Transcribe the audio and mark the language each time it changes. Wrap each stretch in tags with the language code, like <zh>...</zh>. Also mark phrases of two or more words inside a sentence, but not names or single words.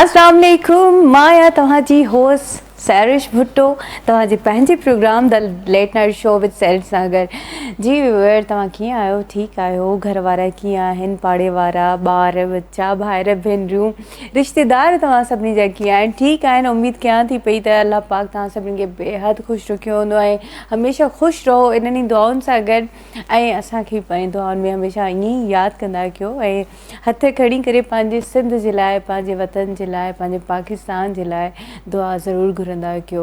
<sd>अस्सलाम वालेकुम, मां तव्हांजी होस्ट सैरिश भुट्टो तव्हांजे पंहिंजे प्रोग्राम द लेट नाइट शो विद सैरिश सागर। जी व्यूअर, तव्हां कीअं आहियो? ठीकु आहियो? घर वारा कीअं आहिनि? पाड़े वारा, ॿार बच्चा, भाइर भेनरियूं, रिश्तेदार तव्हां सभिनी जा कीअं आहिनि? ठीकु आहिनि। उमेदु कयां थी पई त अलाह पाक तव्हां सभिनी खे बेहदि ख़ुशि रखियो हूंदो ऐं हमेशह ख़ुशि रहो इन्हनि दुआउनि सां गॾु, ऐं असांखे पंहिंजी दुआउनि में हमेशह ईअं ई यादि कंदा कयो ऐं हथ खणी करे पंहिंजे सिंध जे लाइ, पंहिंजे वतन जे लाइ, पंहिंजे पाकिस्तान जे लाइ दुआ ज़रूरु घुरंदा कयो।</sd>